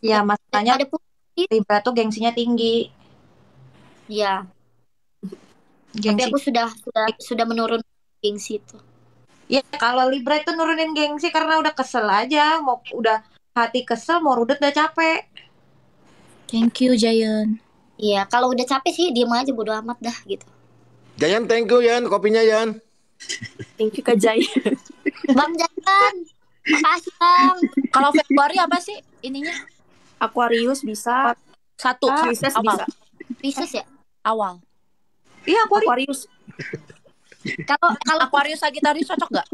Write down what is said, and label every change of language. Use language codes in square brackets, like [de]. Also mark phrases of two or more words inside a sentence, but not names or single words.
[id] Ya masalahnya Ada Libra tuh gengsinya tinggi. Iya. Tapi Gengsi. aku sudah menurun gengsi itu. Ya kalau Libra itu nurunin gengsi karena udah kesel aja, udah hati kesel, mau rudet udah capek. [en] Thank you, [id] Jayan. Iya, kalau udah capek sih diem aja, bodo amat dah gitu. Jayan, [en] thank you [id] Yan, kopinya Yan. [en] Thank you Kak Jai. [id] Bang Jayan, makasih Bang. Kalau Februari apa sih ininya? Aquarius bisa. Satu. Pisces awal. bisa. Pisces ya? Awal. Iya Aquarius. Kalau Aquarius Sagittarius cocok nggak?